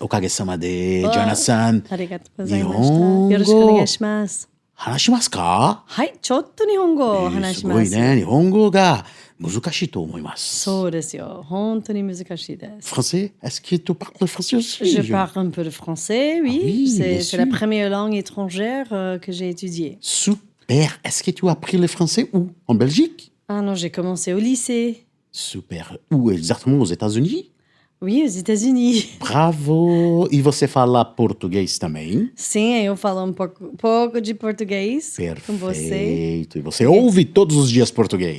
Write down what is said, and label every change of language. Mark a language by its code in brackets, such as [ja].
[ja] おかげさまで、ジョナさん。ありがとうございました。日本語よろしくお願いします。話しますか？はい、ちょっと日本語を話します。すごいね。日本語が難しいと思います。そうですよ。本当に難しいです。 [fr] Français? Est-ce que tu parles français aussi? Je parle un peu de français, oui. oui, bien C'est la sûr. première langue étrangère que j'ai étudiée. Super. Est-ce que tu as appris le français où? En Belgique? Ah non, j'ai commencé au lycée. Super. Où exactement? Aux États-Unis? Oui, aux États-Unis. Bravo! [pt] E você fala português também? Sim, eu falo pouco de português com você. Perfeito. E você ouve todos os dias português?